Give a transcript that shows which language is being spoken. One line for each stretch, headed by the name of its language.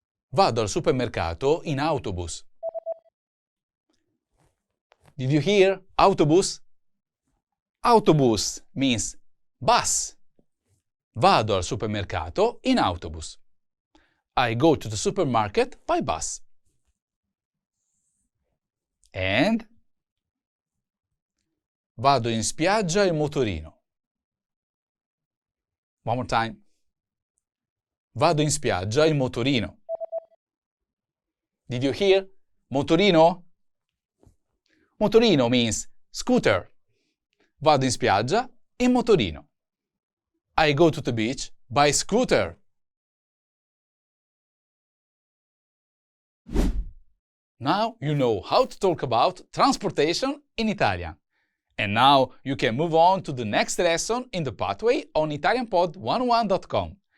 Italian: Vado al supermercato in autobus.
English: Did you hear autobus? Autobus means bus.
Italian: Vado al supermercato in autobus.
English: I go to the supermarket by bus.
Italian: And vado in spiaggia in motorino.
English: One more time.
Italian: Vado in spiaggia in motorino.
English: Did you hear motorino? Motorino means scooter.
Italian: Vado in spiaggia in motorino.
English: I go to the beach by scooter. Now you know how to talk about transportation in Italian. And now you can move on to the next lesson in the pathway on ItalianPod101.com.